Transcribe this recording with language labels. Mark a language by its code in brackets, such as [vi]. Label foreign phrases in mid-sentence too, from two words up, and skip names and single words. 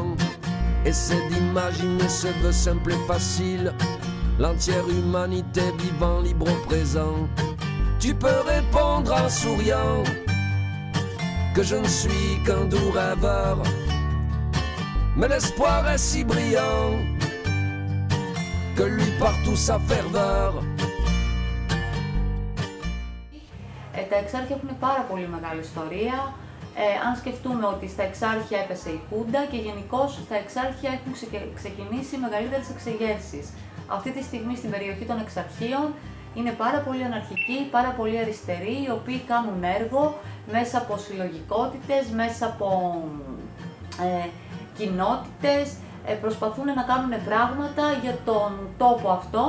[fr] Essaie d'imaginer ce vœu simple et facile, l'entière humanité vivant libre au présent. Tu peux répondre en souriant que je ne suis qu'un doux rêveur, mais l'espoir est si brillant que lui partout sa ferveur. [el] Τα εξάρχεια έχουν πάρα πολύ μεγάλη ιστορία. Αν σκεφτούμε ότι στα εξάρχεια έπεσε η Χούντα και γενικώς στα εξάρχεια έχουν ξεκινήσει μεγαλύτερες εξεγέρσεις. Αυτή τη στιγμή στην περιοχή των εξαρχείων είναι πάρα πολύ αναρχικοί, πάρα πολύ αριστεροί, οι οποίοι κάνουν έργο μέσα από συλλογικότητες, μέσα από κοινότητες, προσπαθούν να κάνουν πράγματα για τον τόπο αυτόν.